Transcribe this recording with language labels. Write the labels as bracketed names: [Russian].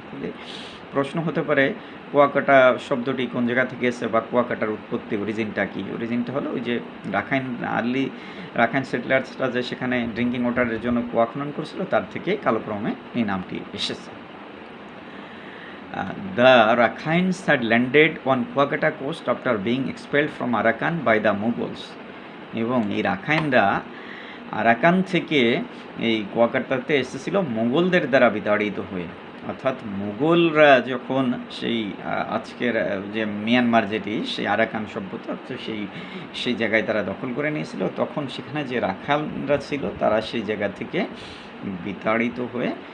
[Bangla] তাহলে প্রশ্ন হতে পারে কুয়াকাটা শব্দটি কোন জায়গা থেকে এসেছে, বা কুয়াকাটার উৎপত্তি অরিজিনটা কি? অরিজিনটা হলো ওই যে আর্লি রাখাইন সেটলার্সরা যে সেখানে ড্রিঙ্কিং ওয়াটারের জন্য কুয়া খনন করেছিল, তার থেকে কালক্রমে এই নামটি এসেছে। [English] The Rakhines had landed on Kuakata coast after being expelled from Arakan by the Mughals. [Bangla] এবং এই রাখাইনরা আরাকান থেকে এই কুয়াকাটাতে এসেছিল মোগলদের দ্বারা বিতাড়িত হয়ে, অর্থাৎ মুঘলরা যখন সেই আজকের যে মিয়ানমার, যেটি সেই আরাকান সভ্যতা, তো সেই জায়গায় তারা দখল করে নিয়েছিল, তখন সেখানে যে রাখালরা ছিল তারা সেই জায়গা থেকে বিতাড়িত হয়ে